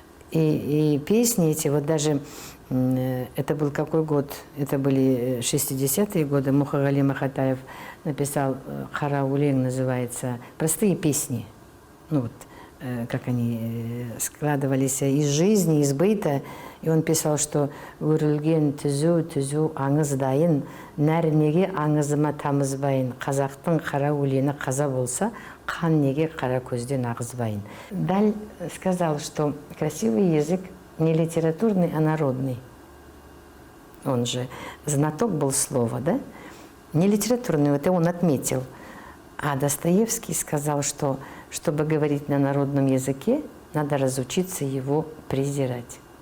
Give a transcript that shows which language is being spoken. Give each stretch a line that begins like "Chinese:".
Russian: И песни эти, вот даже, это был какой год? Это были 60-е годы. Мухагали Махатаев написал, «Хара Улең» называется, простые песни. Ну вот, как они складывались из жизни, из быта. И он писал, что
Kazakh: «Өрілген түзу аңыздайын, нәрінеге аңызыма тамызбайын, қазақтың қара өлеңі қаза болса, қан неге қара көзден ағызбайын».
Russian: Даль сказал, что красивый язык не литературный, а народный. Он же знаток был слова, да? Не литературный, это он отметил. А Достоевский сказал, что чтобы говорить на народном языке, надо разучиться его презирать.